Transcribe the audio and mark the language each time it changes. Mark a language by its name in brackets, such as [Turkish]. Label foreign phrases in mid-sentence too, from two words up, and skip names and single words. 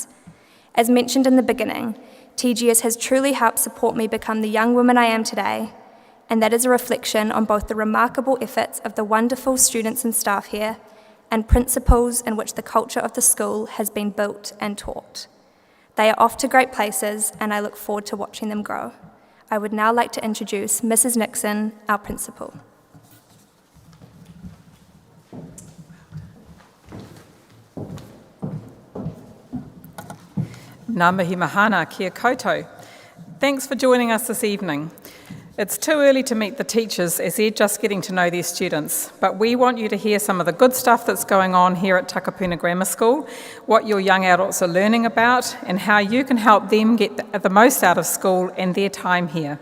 [English] As mentioned in the beginning, TGS has truly helped support me become the young woman I am today, and that is a reflection on both the remarkable efforts of the wonderful students and staff here and principles in which the culture of the school has been built and taught. They are off to great places, and I look forward to watching them grow. I would now like to introduce Mrs. Nixon, our principal. [Māori] Ngā mihi mahana kia koutou. [English] Thanks for joining us this evening. It's too early to meet the teachers as they're just getting to know their students, but we want you to hear some of the good stuff that's going on here at Takapuna Grammar School, what your young adults are learning about, and how you can help them get the most out of school and their time here.